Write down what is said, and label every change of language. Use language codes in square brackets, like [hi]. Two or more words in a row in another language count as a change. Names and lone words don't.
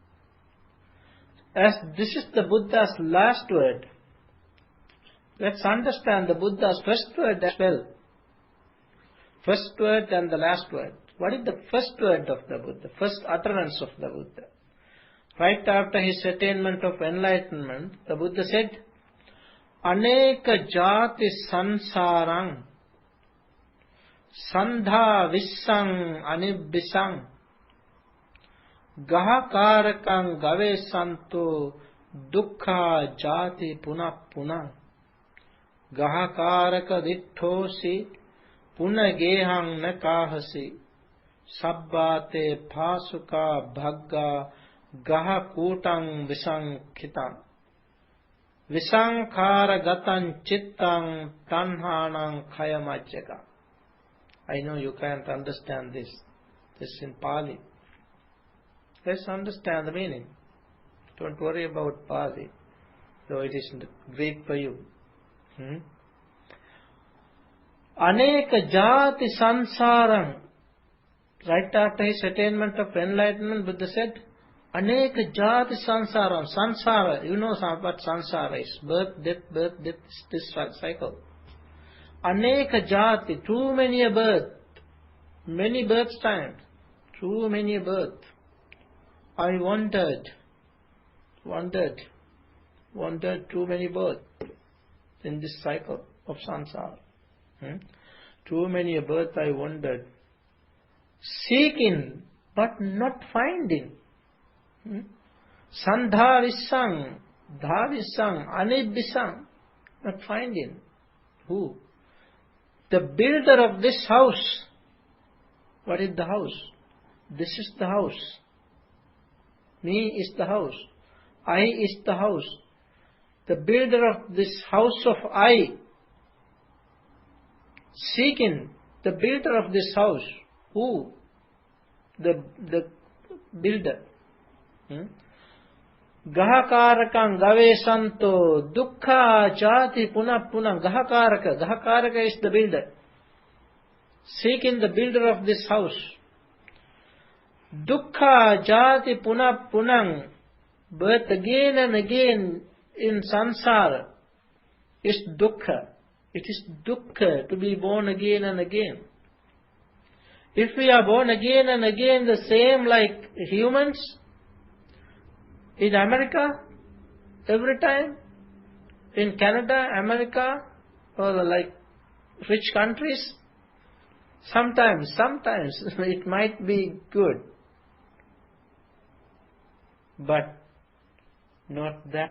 [en] As this is the Buddha's last word, let's understand the Buddha's first word as well. First word and the last word. What is the first word of the Buddha? First utterance of the Buddha. Right after his attainment of enlightenment, the Buddha said, [pi] Aneka jati sansarang sandha vissang anibbisang Gahakarakang gave santo dukkha jati punah punah Gahakaraka ditthosi punagehang nakahasi Sabbate phasuka bhagga gahakutang visankhitam Visankhara gatan chittang tanhanang khayamajjaga. [en] I know you can't understand this. This is in Pali. Let's understand the meaning. Don't worry about Pali, though it is Greek for you. [pi] Aneka jati sansarang. [en] Right after his attainment of enlightenment, Buddha said, [pi] Aneka jati sansaram. [en] Sansara, you know what sansara is. Birth, death, this cycle. [pi] Aneka jati, [en] too many a birth. Many birth times. Too many a birth. I wanted too many births in this cycle of samsara. Too many births I wanted. Seeking, but not finding. [pi] Sandhavisang, dhavisang, anibhisang, [en] not finding. Who? The builder of this house. What is the house? This is the house. Me is the house. I is the house. The builder of this house of I. Seeking the builder of this house. Who? The builder. [pi] Gahakarakam gavesanto dukkha jati punah punah. [en] Gahakaraka is the builder. Seeking the builder of this house. [pi] Dukkha jati punah punah. [en] Birth again and again in samsara is dukkha. It is dukkha to be born again and again. If we are born again and again the same like humans in America every time, in Canada, America, or like rich countries, sometimes it might be good, but not that.